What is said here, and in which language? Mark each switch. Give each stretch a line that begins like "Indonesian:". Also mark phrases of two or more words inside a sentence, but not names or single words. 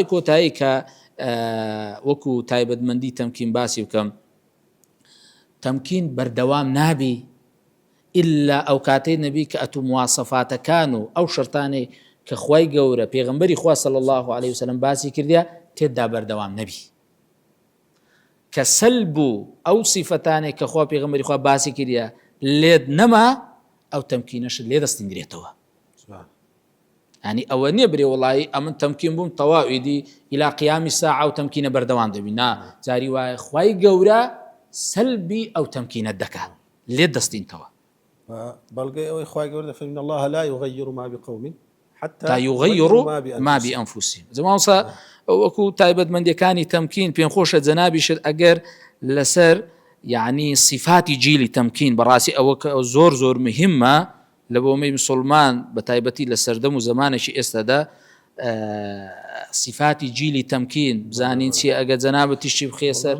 Central Kurdish: کۆتایی کە وەکو تایبەتمەندی تەمکین باسی بکەم تەمکین بەردەوام نابی إلا ئەو کاتەی نەبی کە ئەتوو مواسەفاتەکان و ئەو شەرتانەی کە خوای گەورە پێغەمبەری خوا
Arabic: صلی الله عليه وسلم
Central Kurdish: باسی کردیا تێدا بەردەوام نەبی کە سەلب و ئەو سیفەتانێک کە خوا پێغەمبەری خوا باسی کردیا لێت نەما ئەو تەمکینەشت لێ دەستینگرێتەوە يعني ئەوە نییە برێ وڵی ئەمن تەمکین بووم تەواویدی
Arabic: إلى قیامی ساعة
Central Kurdish: و تەمکینە بەردەوام دەبینا جاری وایە خوای گەورە سەلبی ئەو تەمکینە دەکات لێ دەستینتەوە بەڵگەی ئەوەی خوای گەورە
Arabic: فإن الله لا يغير ما بقوم حتى يغيروا ما بأنفسهم
Central Kurdish: زمان وەکو تایبەتمەندیەکانی تەمکین پێم خۆشە جەنابیشت ئەگەر لەسەر يعني صفاتی جیلی تەمکین بەڕاستی ئەوە زۆر زۆر مهمە لە بۆمەی مسلمان بە تایبەتی لە سەردەم و زمانێکی ئێستادا صفاتی جیلی تەمکین بزانین چی ئەگە جەنابەت تیشتی بخێ سەر